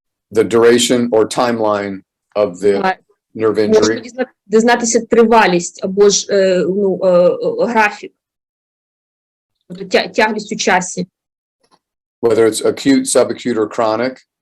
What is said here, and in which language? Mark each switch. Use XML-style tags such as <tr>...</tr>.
<en>The duration or timeline of the nerve injury.</en> <uk>Можемо дізнатися тривалість, або ж графік, тяглість у часі.</uk> <en>Whether it's acute, subacute, or chronic.</en>